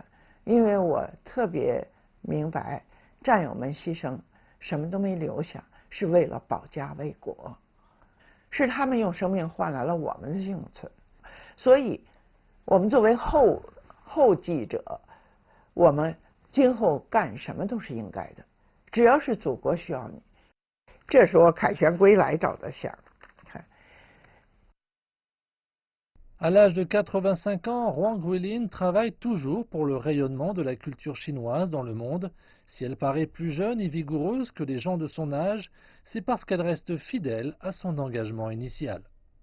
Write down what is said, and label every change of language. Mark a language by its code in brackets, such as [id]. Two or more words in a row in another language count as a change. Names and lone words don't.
[zh] 因为我特别明白，战友们牺牲什么都没留下，是为了保家卫国，是他们用生命换来了我们的幸存。所以，我们作为后继者，我们今后干什么都是应该的，只要是祖国需要你。这是我凯旋归来找的相。 [fr] À l'âge de 85 ans, Huang Guilin travaille toujours pour le rayonnement de la culture chinoise dans le monde. Si elle paraît plus jeune et vigoureuse que les gens de son âge, c'est parce qu'elle reste fidèle à son engagement initial.